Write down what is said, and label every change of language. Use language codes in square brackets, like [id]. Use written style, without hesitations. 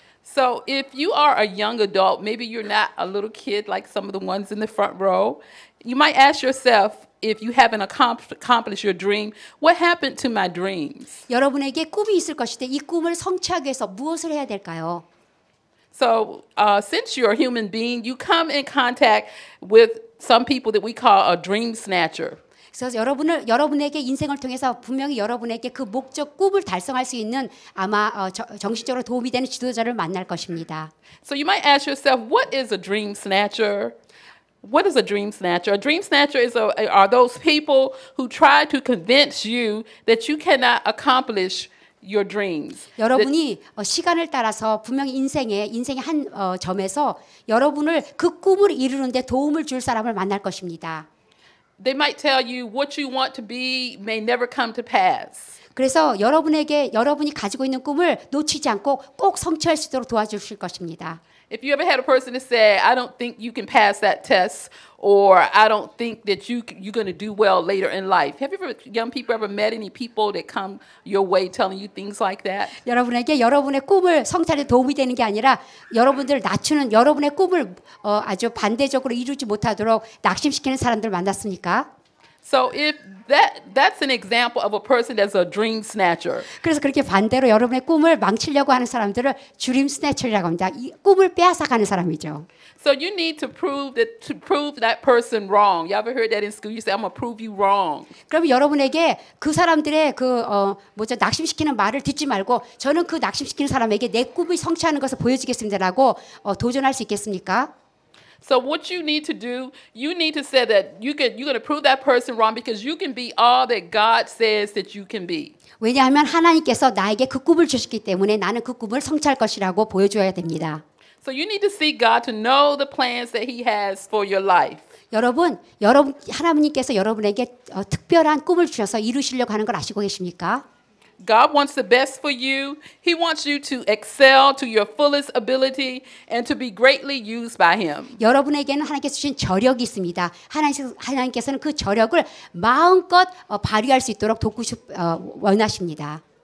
[en] So if you are a young adult, maybe you're not a little kid like some of the ones in the front row, you might ask yourself, if you haven't accomplished your dream, what happened to my dreams? [ko] 여러분에게 꿈이 있을 것인데 이 꿈을 성취하기 위해서 무엇을 해야 될까요? [en] So since you're a human being, you come in contact with some people that we call a dream snatcher. [ko] 그래서 여러분에게 인생을 통해서 분명히 여러분에게 그 목적 꿈을 달성할 수 있는 아마 정신적으로 도움이 되는 지도자를 만날 것입니다. [en] So you might ask yourself, what is a dream snatcher? What is a dream snatcher? A dream snatcher are those people who try to convince you that you cannot accomplish your dreams. [ko] 여러분이 시간을 따라서 분명히 인생의 한 점에서 여러분을 그 꿈을 이루는데 도움을 줄 사람을 만날 것입니다. [en] They might tell you what you want to be may never come to pass. [ko] 그래서 여러분이 가지고 있는 꿈을 놓치지 않고 꼭 성취할 수 있도록 도와주실 것입니다. [en] If you ever had a person that said, I don't think you can pass that test, or I don't think that you're going to do well later in life. Have you ever, young people, ever met any people that come your way telling you things like that? [ko] 여러분에게 여러분의 꿈을 성취하는 데 도움이 되는 게 아니라 여러분들을 낮추는 여러분의 꿈을 아주 반대적으로 이루지 못하도록 낙심시키는 사람들 만났습니까? [en] So if that's an example of a person that's a dream snatcher. [ko] 그래서 그렇게 반대로 여러분의 꿈을 망치려고 하는 사람들을 드림 스네처라고 합니다. 이 꿈을 빼앗아가는 사람이죠. [en] So you need to prove that person wrong. You ever heard that in school? You say, I'm gonna prove you wrong. [ko] 그럼 여러분에게 그 사람들의 낙심시키는 말을 듣지 말고 저는 그 낙심시키는 사람에게 내 꿈을 성취하는 것을 보여주겠습니다라고 도전할 수 있겠습니까? [en] So what you need to do, you need to say that you're going to prove that person wrong because you can be all that God says that you can be. [ko] 왜냐하면 하나님께서 나에게 그 꿈을 주셨기 때문에 나는 그 꿈을 성취할 것이라고 보여줘야 됩니다. [en] So you need to seek God to know the plans that He has for your life. [ko] 여러분 하나님께서 여러분에게 특별한 꿈을 주셔서 이루시려고 하는 걸 아시고 계십니까? [en] God wants the best for you. He wants you to excel to your fullest ability and to be greatly used by Him. [ko] 여러분에게는 하나님께서 주신 저력이 있습니다. 하나님께서는 그 저력을 마음껏 발휘할 수 있도록 원하십니다.